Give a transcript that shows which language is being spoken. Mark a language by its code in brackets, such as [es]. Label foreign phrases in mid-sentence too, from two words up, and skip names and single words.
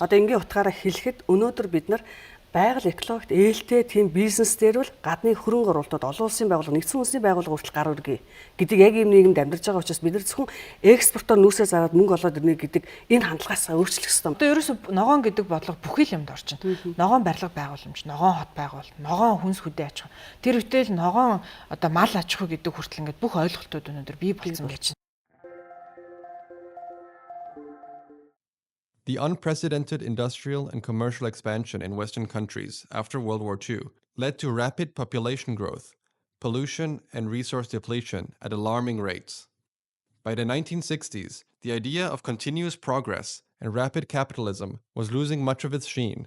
[mn] Одоо энгийн утгаараа хэлэхэд өнөөдөр бид нар байгаль экологид ээлтэй тийм бизнес дээр бол гадны хөрөнгө оруулалтууд олон улсын байгууллага, нэгдсэн үндэсний байгууллага хүртэл гар үргэе гэдэг яг ийм нийгэмд амьдарч байгаа учраас бид нар зөвхөн экспортоор нүүсээ зараад мөнгө олоод ирнэ гэдэг энэ хандлагаас өөрчлөх хэрэгтэй. Одоо ерөөсө ногоон гэдэг бодлого бүхий л юмд орчин. Ногоон барилга байгууламж, ногоон хот байгуул, ногоон хүнс хөдөө аж ахуй. Тэр үтэл ногоон одоо мал аж ахуй гэдэг хүртэл ингээд бүх ойлголтууд өнөөдөр бий болсон гэж. [en] The unprecedented industrial and commercial expansion in Western countries after World War II led to rapid population growth, pollution, and resource depletion at alarming rates. By the 1960s, the idea of continuous progress and rapid capitalism was losing much of its sheen.